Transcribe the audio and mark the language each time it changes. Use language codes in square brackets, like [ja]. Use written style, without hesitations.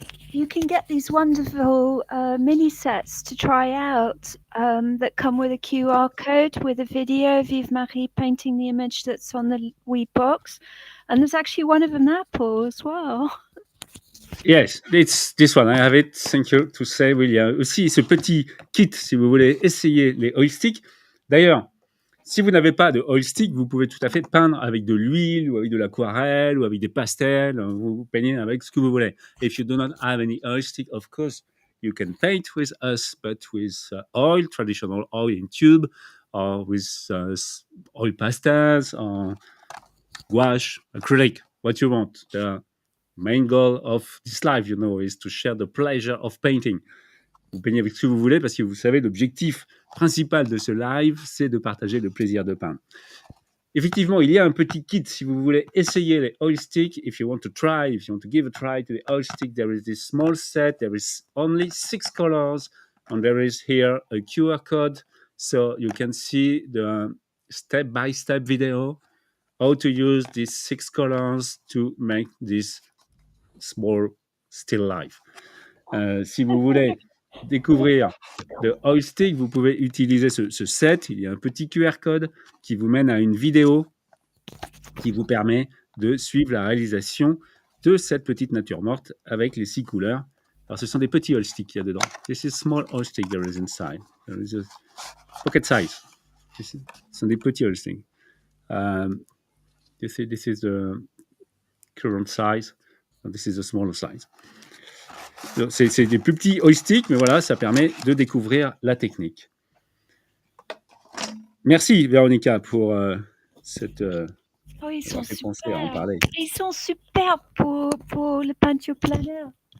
[en] You can get these wonderful mini sets to try out that come with a QR code with a video of Yves-Marie painting the image that's on the wee box. And there's actually one of an apple as well. Yes, it's this one. I have it. Thank you to say. [fr] Il y a aussi ce petit kit si vous voulez essayer les oil sticks. D'ailleurs, si vous n'avez pas de oil stick, vous pouvez tout à fait peindre avec de l'huile ou avec de l'aquarelle ou avec des pastels. Vous peignez avec ce que vous voulez. [en] If you do not have any oil stick, of course, you can paint with us, but with oil, traditional oil in tube, or with oil pastels, or gouache, acrylic, what you want. The main goal of this life, you know, is to share the pleasure of painting. [fr] Vous peignez avec ce que vous voulez parce que vous savez, l'objectif principal de ce live, c'est de partager le plaisir de peindre. Effectivement, il y a un petit kit si vous voulez essayer les oil sticks. [en] If you want to give a try to the oil stick, there is this small set. There is only 6 colors, and there is here a QR code, so you can see the step-by-step video how to use these 6 colors to make this small still life. [fr] Si vous voulez découvrir le oil stick, vous pouvez utiliser ce set. Il y a un petit QR code qui vous mène à une vidéo qui vous permet de suivre la réalisation de cette petite nature morte avec les 6 couleurs. Alors, ce sont des petits oil sticks qu'il y a dedans. [en] This is small oil stick there is inside. There is a pocket size. [fr] Ce sont des petits oil sticks. [en] This is the current size. This is the smaller size. [fr] C'est des plus petits oil sticks, mais voilà, ça permet de découvrir la technique. Merci, Véronica, pour cette... ils sont super. À en parler. Ils sont super pour le peinture planaire.